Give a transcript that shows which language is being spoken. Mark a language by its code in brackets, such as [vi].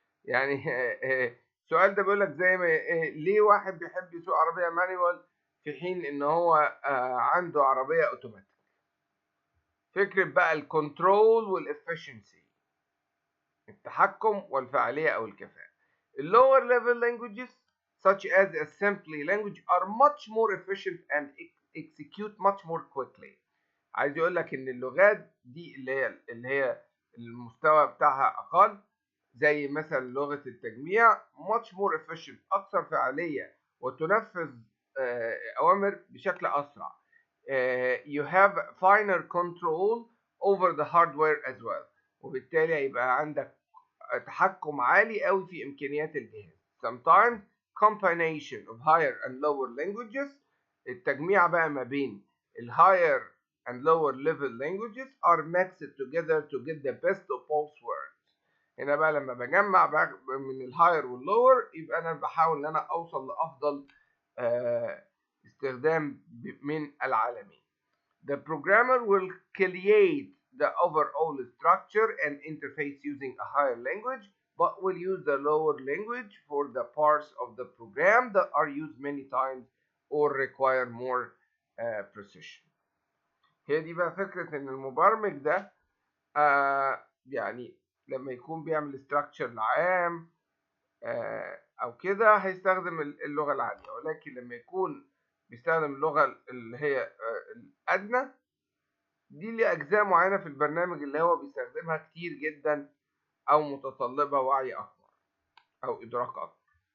[ar] يعني السؤال ده بيقول لك زي ما ليه واحد بيحب يسوق عربية مانيوال في حين ان هو عنده عربية اوتوماتيك. فكرة بقى الكنترول والافشنسي، التحكم والفعالية او الكفاءة. [en] lower level languages such as assembly language are much more efficient and execute much more quickly. [ar] عايز يقول لك ان اللغات دي اللي هي المستوى بتاعها اقل، زي مثلا لغة التجميع [en] much more efficient، [ar] أكثر فعالية وتنفذ أوامر بشكل أسرع. [en] You have finer control over the hardware as well، [ar] وبالتالي هيبقى عندك تحكم عالي قوي في إمكانيات الجهاز. [en] Sometimes combination of higher and lower languages، [ar] التجميع بقى ما بين ال [en] higher and lower level languages are mixed together to get the best of both worlds. [ar] هنا بقى لما بجمع بقى من ال higher وال lower يبقى أنا بحاول إن أنا أوصل لأفضل استخدام من العالمين. [en] The programmer will create the overall structure and interface using a higher language, but will use the lower language for the parts of the program that are used many times or require more precision. [ar] هي دي بقى فكرة إن المبرمج ده يعني لما يكون بيعمل structure العام أو كده هيستخدم اللغة العالية، ولكن لما يكون بيستخدم اللغة اللي هي الأدنى دي ليه أجزاء معينة في البرنامج اللي هو بيستخدمها كتير جدا أو متطلبة وعي أكبر أو إدراك أكبر.